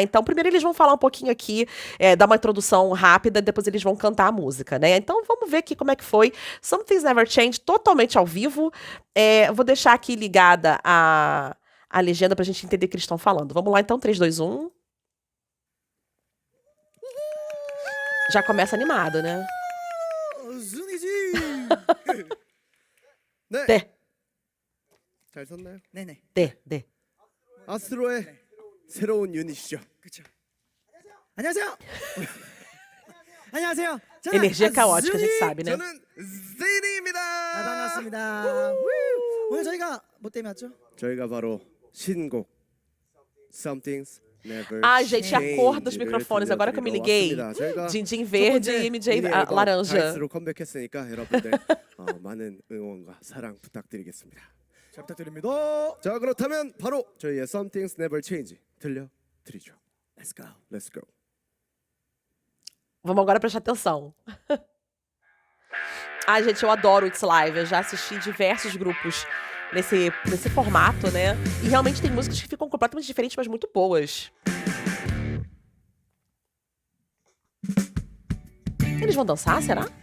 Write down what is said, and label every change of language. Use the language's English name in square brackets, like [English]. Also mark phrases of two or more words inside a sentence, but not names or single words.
[Portuguese] Então, primeiro eles vão falar um pouquinho aqui, dar uma introdução rápida, depois eles vão cantar a música, né? Então, vamos ver aqui como é que foi. Some Things Never Change, totalmente ao vivo. Vou deixar aqui ligada a legenda pra gente entender o que eles estão falando. Vamos lá, então, 3, 2, 1. Já começa animado, né? [Korean] 네. 잘 섰나요? 네네. 네. 아스트로의 새로운 유닛이죠. 그렇죠. 안녕하세요. 안녕하세요. 저는 [Portuguese] Energia caótica, a gente [Korean] 아즈미. [Portuguese] sabe, né? [Korean] 저는 제니입니다. 반갑습니다. 오늘 저희가 뭐 때문에 왔죠? 저희가 바로 신곡 Some Things Never [Portuguese] Ai, gente, a cor dos [Korean] Change를 [Portuguese] microfones, agora que eu me liguei. [Korean] 들려드리러 왔습니다. 저희가 [Portuguese] Jinjin [Korean] 첫 [Portuguese] verde [Korean] 번째 [Portuguese] e MJ [Korean] 미니 앨범 [Portuguese] laranja. [Korean] 다이스로 컴백했으니까 여러분들 많은 응원과 사랑 부탁드리겠습니다. 잘 부탁드립니다. 자, 그렇다면 바로 저희의 Some Things Never Change 들려드리죠. [English] Let's go. Let's go. [Portuguese] Vamos agora prestar atenção. Ai, gente, eu adoro o It's Live. Eu já assisti diversos grupos nesse formato, né? E realmente tem músicas que ficam completamente diferentes, mas muito boas. Eles vão dançar, será?